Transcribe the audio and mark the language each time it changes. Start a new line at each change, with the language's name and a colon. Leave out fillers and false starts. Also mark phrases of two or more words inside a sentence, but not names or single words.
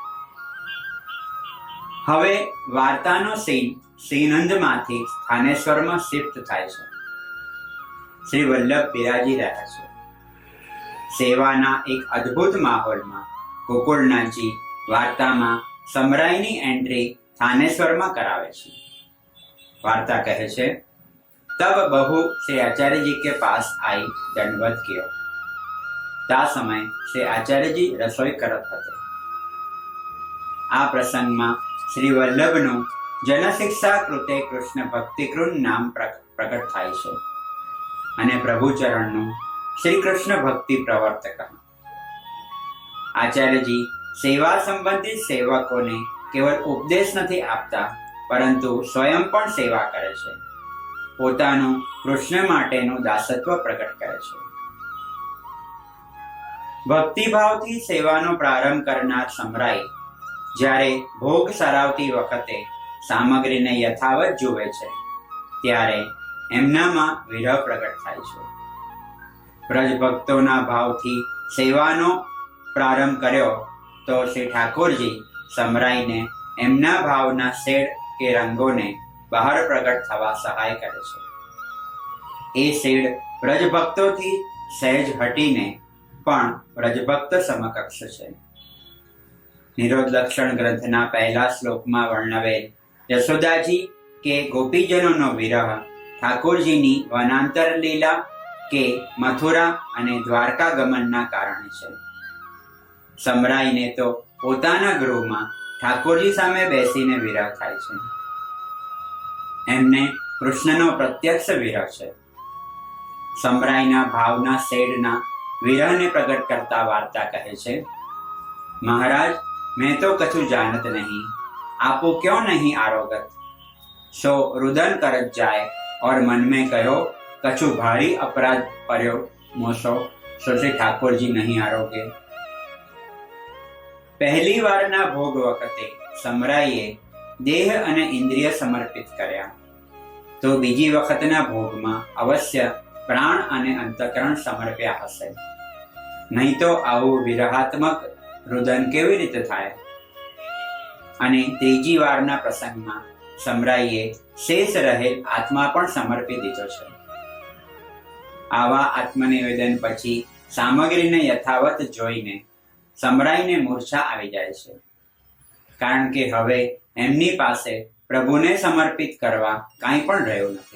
Gujarati: હવે વાર્તાનો સીન શ્રીનંદમાંથી સ્થાનેશ્વરમાં શિફ્ટ થાય છે. શ્રી વલ્લભ બિરાજી રહ્યા છે. સેવાના એક અદ્ભુત માહોલમાં ગોકુળનાથજી વાર્તામાં સમરાઈની એન્ટ્રી થાનેશ્વરમાં કરાવે છે. વાર્તા કહે છે,
Braj: तब बहु श्री आचार्य जी के पास आई दंडवत कियो। ता समय श्री आचार्य जी रसोई करत हते।
Gujarati: આ પ્રસંગ મેં શ્રી વલ્લભનું જનશિક્ષા કૃતે કૃષ્ણ ભક્તિકૃન નામ પ્રકટ થાય છે અને પ્રભુચરણનું શ્રી કૃષ્ણ ભક્તિ પ્રવર્તક। આચાર્ય જી સેવા સંબંધિત સેવકોં ને કેવલ ઉપદેશ નહીં આપતા, પરંતુ સ્વયં પણ સેવા કરે છે। પોતાનું કૃષ્ણ માટેનું દાસત્વ પ્રકટ કરે છે। ભક્તિભાવથી સેવાનો પ્રારંભ કરનાર સમરાઈ જ્યારે ભોગ સરાવતી વખતે સામગ્રીને યથાવત જુએ છે, ત્યારે એમનામાં વિરહ પ્રકટ થાય છે। બ્રજ ભક્તોના ભાવથી સેવાનો પ્રારંભ કર્યો તો શ્રી ઠાકુરજી સમરાઈને એમના ભાવના શેડ કે રંગોને બહાર પ્રકટ થવા સહાય કરે છે। એ શેડ બ્રજ ભક્તોથી સહજ હટીને પણ બ્રજભક્ત સમકક્ષ છે। નિરોધ લક્ષણ ગ્રંથના પહેલા શ્લોકમાં વર્ણવેલ યશોદાજી કે ગોપીજનોનો વિરહ ઠાકુરજીની વનાંતર લીલા કે મથુરા અને દ્વારકા ગમનના કારણે છે। સમરાઈને તો પોતાના ગૃહમાં ઠાકુરજી સામે બેસીને વિરહ થાય છે। એમને કૃષ્ણનો પ્રત્યક્ષ વિરહ છે। સમરાઈના ભાવના શેડના વિરહને પ્રકટ કરતા વાર્તા કહે છે,
Braj: महाराज मैं तो कछु जानत नहीं, आपो क्यों नहीं आरोगत। सो रुदन करत जाए और मन में कहो कछु भारी अपराध पर्यो मोसो, सो से ठाकुर जी नहीं आरोगे।
Gujarati: પહેલી વારના ભોગ વખતે સમરાઈએ દેહ અને ઇન્દ્રિય સમર્પિત કર્યા, તો બીજી વખતના ભોગમાં અવશ્ય પ્રાણ અને અંતકરણ સમર્પ્યા હશે। નહીં તો આવું વિરહાત્મક રુદન કેવી રીતે થાય। અને ત્રીજી વારના પ્રસંગમાં સમરાઈએ શેષ રહેલ આત્મા પણ સમર્પી દીધો છે। આવા આત્મનિવેદન પછી સામગ્રીને યથાવત જોઈને સમરાઈને મૂર્છા આવી જાય છે, કારણ કે હવે એમની પાસે પ્રભુને સમર્પિત કરવા કાંઈ પણ રહ્યું નથી।